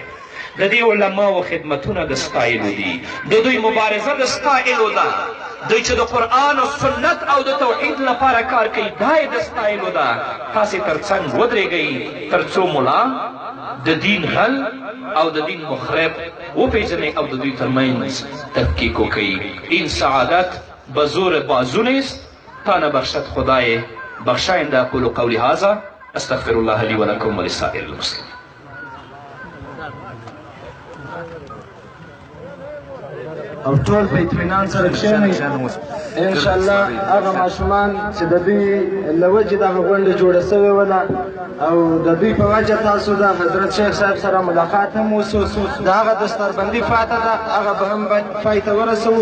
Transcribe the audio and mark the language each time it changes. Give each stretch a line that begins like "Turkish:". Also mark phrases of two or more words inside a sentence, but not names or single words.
Pashto: د دې علماو خدمتونه د ستایلو دي، د دوی مبارزه د ستایلو ده. دوی چې د قرآن او سنت او د توحید لپاره کار کوي دا یې د ستایلو ده. تاسې تر څنګ ودرېږئ تر څو ملا د دین غل او د دین مخرب وپېژنئ او د دوی ترمنځ تفکیک وکوئ.
Persian: این سعادت به زور بازو نیست تا نبخشد خدای بخشاینده.
Arabic: اقول قولی هذا استغفر الله لی ولکم ولسائر المسلمین.
Pashto: او ټول په اطمینان سره کښېنئ. انشاءالله هغه ماشومان چې د دوی له وجې دغه غونډه جوړه سوې وه او د دوی په وجه تاسو د حضرت شیخ صاحب سره ملاقات هم وسو، د هغه دستاربندي پاته ده هغه به هم پای ته ورسوو.